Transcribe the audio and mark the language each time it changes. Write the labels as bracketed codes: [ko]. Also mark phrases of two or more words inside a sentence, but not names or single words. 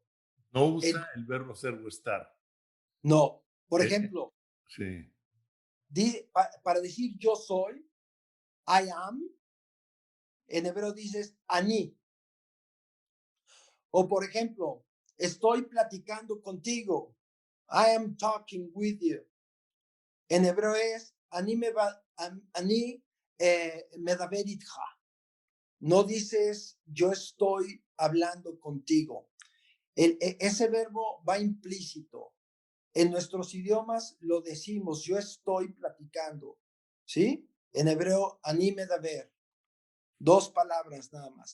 [es] No usa el verbo ser o estar. No, por ejemplo, sí. Para decir yo soy, [en] I am, [es] en hebreo dices ani. O por ejemplo, estoy platicando contigo. [en] I am talking with you. [es] En hebreo es [he] אני מדבר איתך. [es] No dices yo estoy hablando contigo. Ese verbo va implícito. En nuestros idiomas lo decimos, yo estoy platicando, ¿sí? En hebreo, [he] אני מדבר, [es] 2 palabras nada más.